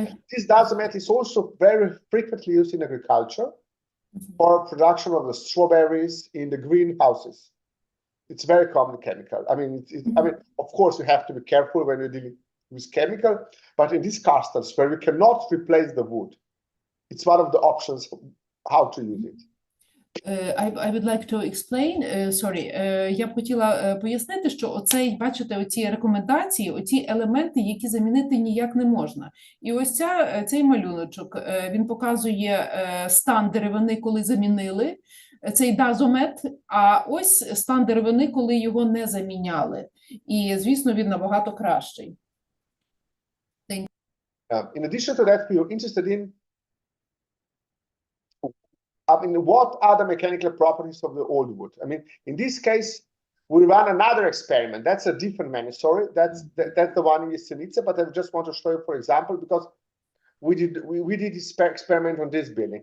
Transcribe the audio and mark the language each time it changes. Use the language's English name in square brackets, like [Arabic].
[English] This Dazomet is also very frequently used in agriculture for production of the strawberries in the greenhouses. It's very common chemical. Of course, you have to be careful when you're dealing with chemical, but in these castles where we cannot replace the wood, it's one of the options how to use it. I would like to explain, [Ukrainian] я б хотіла пояснити, що бачите, оці рекомендації, оці елементи, які замінити ніяк не можна. І ось цей малюночок, він показує стан деревини, коли замінили цей Dazomet, а ось стан деревини, коли його не заміняли. І, звісно, він набагато кращий. [English] In addition to that, we are interested in what are the mechanical properties of the old wood? In this case, we run another experiment. That's a different sorry, that's the one in Jesenice, but I just want to show you, for example, because we did this experiment on this building.